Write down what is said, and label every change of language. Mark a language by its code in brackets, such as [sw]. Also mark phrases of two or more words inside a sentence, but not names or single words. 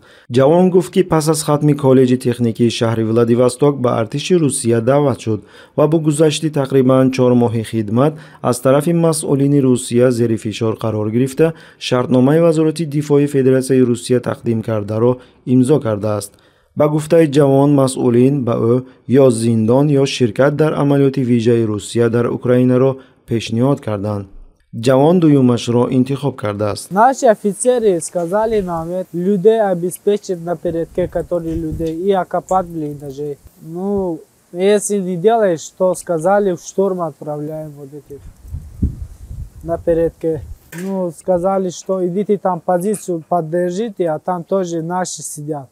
[tg] جوان گفت که پس از ختم کالج تکنیکی شهر ولادیواستوک به ارتش روسیه دعوت شد و با گذشت تقریباً 4 ماه خدمت از طرف مسئولین روسیه زیر فشار قرار گرفته شرطنامه وزارت دفاع فدراسیای روسیه تقدیم کرده را امضا کرده است. با گفته جوان مسئولین به او یا زندان یا شرکت در عملیات ویژه روسیه در اوکراین را پیشنهاد کردند. جوان دویمش را انتخاب کرده است. [ru] Наши офицеры сказали нам людей обеспечить на передке, которые людей и окопать блиндажи. Ну, если не делаешь, что сказали, в штурм отправляем вот этих на передке. Ну, сказали, что идите там позицию поддержите, а там тоже наши сидят.